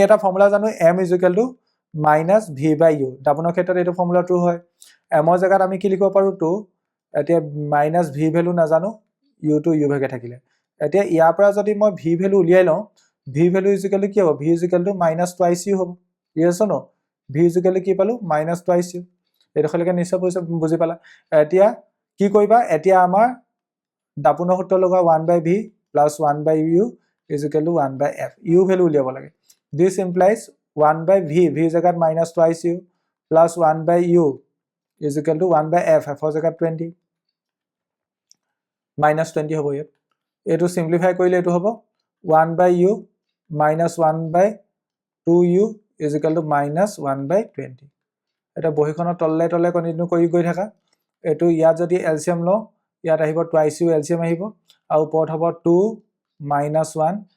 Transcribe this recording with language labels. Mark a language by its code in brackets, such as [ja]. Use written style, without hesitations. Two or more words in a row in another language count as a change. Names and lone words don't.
[as] এটা ফৰ্মুলা জানো m = -v/u দাপনৰ ক্ষেত্ৰত এইটো ফৰ্মুলা ট্ৰু হয় m ৰ জায়গাত আমি কি লিখিব পাৰো 2 এতিয়া -v ভ্যালু নাজানো u টো u ভাগে থাকিলে এতিয়া ইয়াৰ পৰা যদি মই v ভ্যালু উলিয়াই লওঁ v ভ্যালু = কি হ'ব v -2u হ'ব [en] yes or no [as] v কি পালো -2u এইটো খলৈকে নিশ্চয় বুজি পালা এতিয়া কি কৰিবা এতিয়া আমাৰ দাপনৰ সূত্ৰ লগা 1/v + 1/u = 1/f u ভ্যালু উলিয়াব লাগে [en] this implies [as] 1/v v জায়গাত -2u plus 1/u = 1/f f ৰ জায়গাত 20 -20 হ'ব ইয়াত এটো সিম্পলিফাই কৰিলে এটো হ'ব 1/u - 1/2u = -1/20 এটা বহিখনৰ তললে তললে কন্টিনিউ কৰি গৈ থাকা এটো ইয়াত যদি এলসিয়াম ল ইয়াত আহিব 2u এলসিয়াম আহিব আৰু ওপৰত হ'ব 2 - 1